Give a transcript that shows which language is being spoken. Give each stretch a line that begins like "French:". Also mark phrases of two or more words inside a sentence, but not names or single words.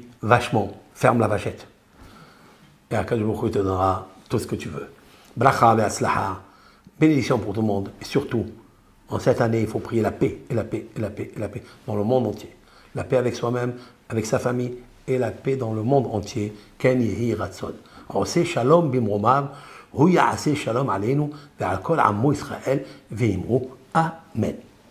French: Vachement, ferme la vachette. Et
Hebrew: הקדוש ברוך הוא
French: te donnera tout ce que tu veux.
Hebrew: ברכה והצלחה.
French: Bénédiction pour tout le monde. Et surtout, en cette année, il faut prier la paix, et la paix, et la paix, et la paix, dans le monde entier. La paix avec soi-même, avec sa famille, et la paix dans le monde entier.
Hebrew: כן יהי רצון. עושה שלום במרומיו, הוא יעשה שלום עלינו, ועל כל עמו ישראל, ואמרו. Amen.